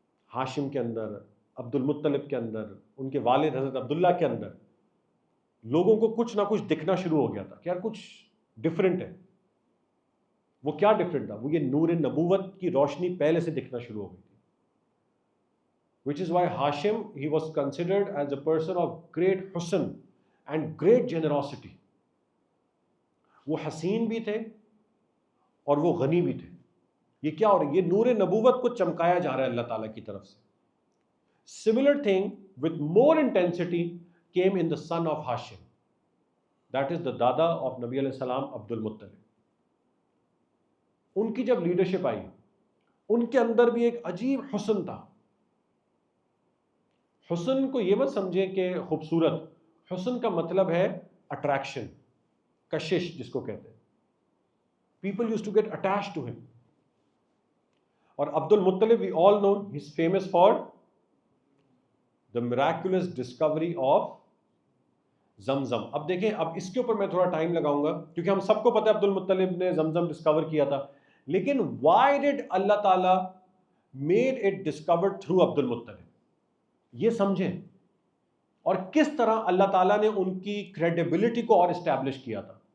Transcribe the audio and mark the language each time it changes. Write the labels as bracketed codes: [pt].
[ur] ہاشم کے اندر، عبد المطلب کے اندر، ان کے والد حضرت عبداللہ کے اندر لوگوں کو کچھ نہ کچھ دکھنا شروع ہو گیا تھا کہ یار کچھ ڈفرینٹ ہے. وہ کیا ڈفرینٹ تھا؟ وہ یہ نور نبوت کی روشنی پہلے سے دکھنا شروع ہو گئی تھی. [en] which is why Hashim, he was considered as a person of great حسن and great generosity. [ur] وہ حسین بھی تھے اور وہ غنی بھی تھے. یہ کیا ہو رہا ہے؟ یہ نور نبوت کو چمکایا جا رہا ہے اللہ تعالیٰ کی طرف سے. [en] Similar thing with more intensity came in the son of Hashim. That is the dada of Nabi علیہ السلام عبد المطلب. [ur] ان کی جب لیڈرشپ آئی ان کے اندر بھی ایک عجیب حسن تھا. حسن کو یہ مت سمجھیں کہ خوبصورت، حسن کا مطلب ہے اٹریکشن، کشش جس کو کہتے ہیں. [en] People used to get attached to him. اور Abdul Muttalib we all know he's famous for the miraculous discovery of Zamzam. [ur] اب دیکھیں، اب اس کے اوپر میں تھوڑا ٹائم لگاؤں گا کیونکہ ہم سب کو پتہ ہے عبد المطلب نے زمزم ڈسکور کیا تھا، لیکن [en] why did [ur] اللہ تعالیٰ [en] made it discovered through [ur] عبد المطلب؟ یہ سمجھیں. اور کس طرح اللہ تعالیٰ نے ان کی کریڈیبلٹی کو اور اسٹیبلش کیا تھا.